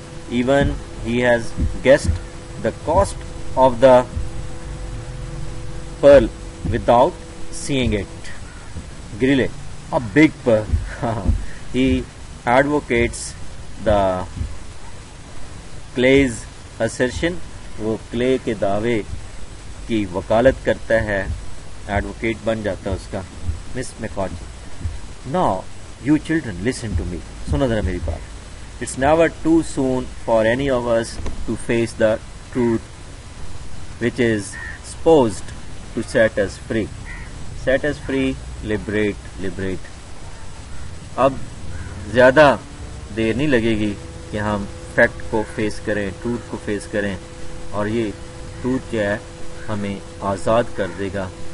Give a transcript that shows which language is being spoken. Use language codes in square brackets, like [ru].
[en] Even he has guessed the cost of the pearl without seeing it. Grille: a big pearl. He advocates the Clay's assertion. [ur] وہ clay کے دعوے کی وکالت کرتا ہے, advocate بن جاتا ہے اس کا. [en] Miss McEachan: Now, you children, listen to me. [ur] سنو ذرا میری بات. [en] It's never too soon for any of us to face the truth which is supposed to set us free. Set us free, liberate. [ur] اب زیادہ دیر نہیں لگے گی کہ ہم فیکٹ کو فیس کریں, ٹروتھ کو فیس کریں, اور یہ ٹروتھ جو ہے ہمیں آزاد کر دے گا.